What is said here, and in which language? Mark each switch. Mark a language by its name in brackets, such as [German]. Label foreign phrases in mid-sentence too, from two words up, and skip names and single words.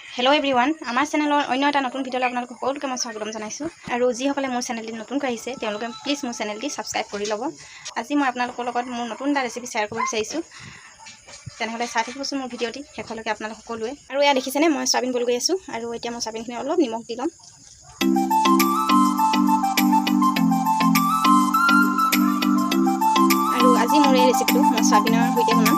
[English] Hello everyone [Assamese] আমাৰ চেনেলৰ অন্য এটা নতুন ভিডিঅ'লৈ আপোনালোক সকলোকে মই স্বাগতম জনাইছো আৰু যিসকলে মোৰ চেনেলটো নতুনকৈ আহিছে তেওঁলোকে প্লীজ মোৰ চেনেলটো ছাবস্ক্ৰাইব কৰি ল'ব। আজি মই আপোনালোকৰ লগত মোৰ নতুন এটা ৰেচিপি শেয়াৰ কৰিব বিচাৰিছো। তেনেহলে চাই থাকিবচোন মোৰ ভিডিওটি শেষলৈকে আপোনালোক সকলোৱে। আৰু এয়া দেখিছেনে মই সয়াবিন বইল কৰি আছো আৰু এতিয়া মই সয়াবিনখিনি অলপ নিমখ দি লম। আৰু আজি মোৰ এই ৰেচিপিটো মই সয়াবিনৰ সৈতে বনাম।